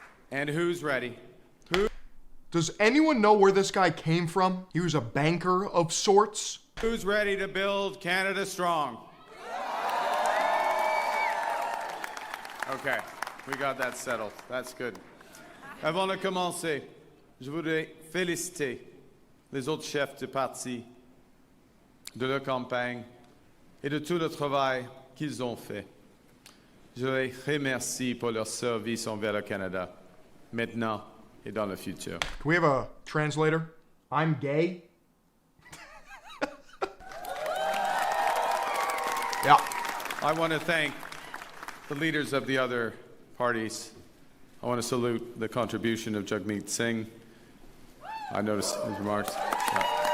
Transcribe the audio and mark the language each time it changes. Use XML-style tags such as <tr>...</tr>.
<en>And who's ready? Does anyone know where this guy came from? He was a banker of sorts. Who's ready to build Canada strong? Okay, we got that settled. That's good.</en> <fr>Avant de commencer, je voudrais féliciter les autres chefs de parti, de leur campagne et de tout le travail qu'ils ont fait. Je les remercie pour leur service envers le Canada, maintenant et dans le futur.</fr> <en>Can we have a translator? I'm gay. Yeah. I want to thank the leaders of the other parties. I want to salute the contribution of Jagmeet Singh. I noticed his remarks. Yeah.</en>